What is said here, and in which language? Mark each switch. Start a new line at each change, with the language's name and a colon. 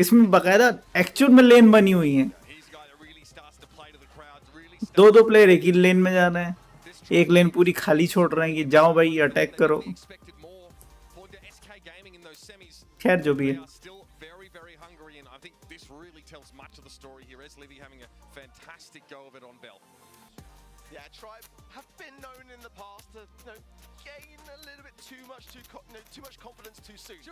Hindi: इसमें बकायदा एक्चुअल में लेन बनी हुई है.
English: He's a guy that really starts to play to the crowd, really
Hindi: दो प्लेयर एक ही लेन में जा रहे हैं. एक लेन पूरी खाली छोड़ रहे हैं कि जाओ भाई अटैक करो.
English: expected more for the SK Gaming in those semis.
Hindi: खैर जो भी
English: They
Hindi: है.
English: are still very, very hungry, and I think this really tells much of the story here. As Livy having a fantastic go of it on Bell. Yeah, Tribe have been known in the past to gain a little bit too much confidence too soon.